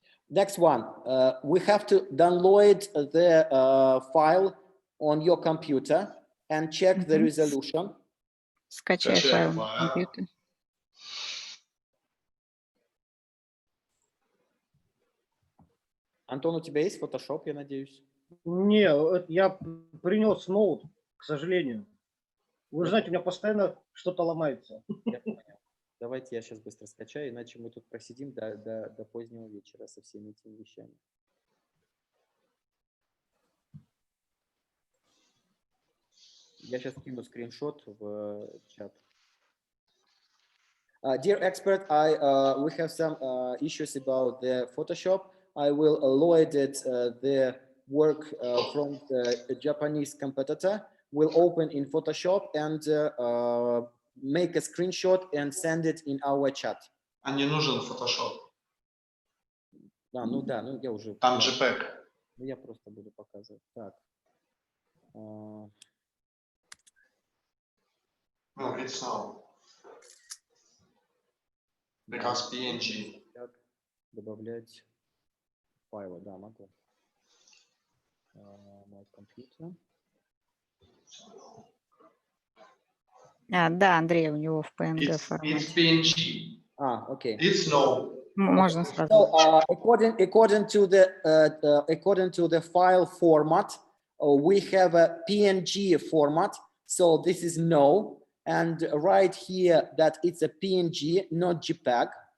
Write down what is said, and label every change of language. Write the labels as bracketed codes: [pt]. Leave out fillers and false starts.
[en] Next one, we have to download the file on your computer and check the resolution. [ru] Скачай файл на компьютер. Антон, у тебя есть Photoshop, я надеюсь? Не, я принес ноут, к сожалению. Вы знаете, у меня постоянно что-то ломается. Я понял. Давайте я сейчас быстро скачаю, иначе мы тут просидим до позднего вечера со всеми этими вещами. Я сейчас кину скриншот в чат. [en] Dear expert, we have some issues about the Photoshop. I will load it, the work from the Japanese competitor. We'll open in Photoshop and make a screenshot and send it in our chat. [ru] А не нужен Photoshop. Ну я уже... Там JPEG. Ну, я просто буду показывать. Так. [en] No, it's no. Because PNG. [ru] Как добавлять файлы? Да, могу. Мой компьютер. Да, Андрей, у него в PNG формате. [en] It's PNG. Okay. It's no. [ru] Можно сразу. [en] So, according to the file format, we have a PNG format. So this is no, and right here that it's a PNG, not JPEG.